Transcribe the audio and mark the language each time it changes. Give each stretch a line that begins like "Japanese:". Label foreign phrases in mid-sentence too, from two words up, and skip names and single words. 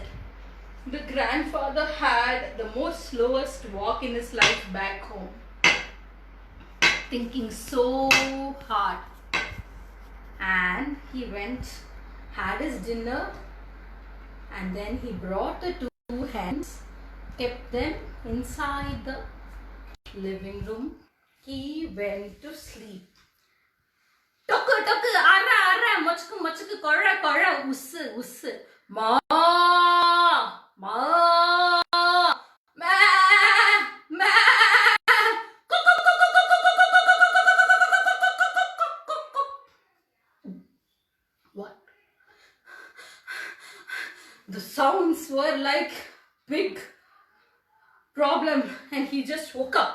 English: The grandfather had the most slowest walk in his life back home, thinking so hard. And he had his dinner, and then he brought the 2 hens kept them inside the living room. He went to sleep. Toku, toku, ara, ara, mochuku, mochuku, kora, kora, usu, usu. Ma, ma, ma, ma. What? The sounds were like big problem, and he just woke up.